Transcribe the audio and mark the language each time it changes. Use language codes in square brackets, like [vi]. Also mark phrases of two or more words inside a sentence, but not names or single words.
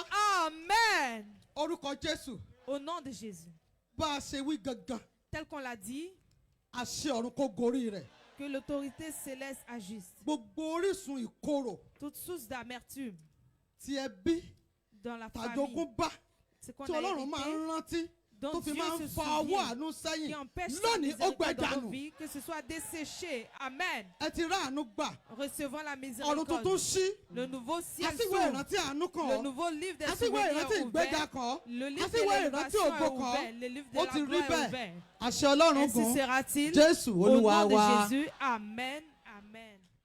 [yo] Amen. Orúkọ Jésù. [fr] Au nom de Jésus. [yo] Bá a ṣe wí gangan. [fr] Tel qu'on l'a dit. [yo] Àṣẹ ọ̀run kó gorí rẹ̀. [fr] Que l'autorité céleste agisse. [yo] Gbogbo orísun ìkorò. [fr] Toute source d'amertume. [yo] Tí ẹbí. [fr] Dans la famille. [yo] Tàjogúnbá. [fr] C'est qu'on [yo] tí a Ọlọ́run máa ń rántí. [fr] Donc [yo] Tó fi [fr] Dieu [yo] máa se ń fa ọwọ́ àánú sẹ́yìn. [fr] qui empêche [yo] Lónìí ó gbẹ [fr] dans nos [yo] dànù. [fr] vies, que ce soit desséché. Amen. [yo] Ẹ ti rá àánú gbà. [fr] Recevons la [yo] Ọ̀run [fr] miséricorde. [yo] tuntun ṣí. [fr] Le nouveau ciel [yo] Àsìwé [fr] s'ouvre. [yo] ìrántí àánú kan. [fr] Le nouveau livre des [yo] Àsìwé [fr] souvenirs [yo] ìrántí [fr] est [yo] ìgbéga [fr] ouvert. [yo] kan. [fr] Le livre de [yo] Àsìwé ìrántí [fr] l'élévation est [yo] ògo [fr] ouvert. [yo] kan. [fr] Le livre de [yo] Ó [fr] la [yo] ti rí [fr] gloire est [yo] bẹ́ẹ̀. [fr] ouvert. [yo] Àṣẹ Ọlọ́run [fr] Ainsi [yo] gùn. [fr] sera-t-il. [yo] Jésù [fr] Au [yo] Olúwa [fr] nom [yo] wa. [fr] de Jésus. Amen. Amen.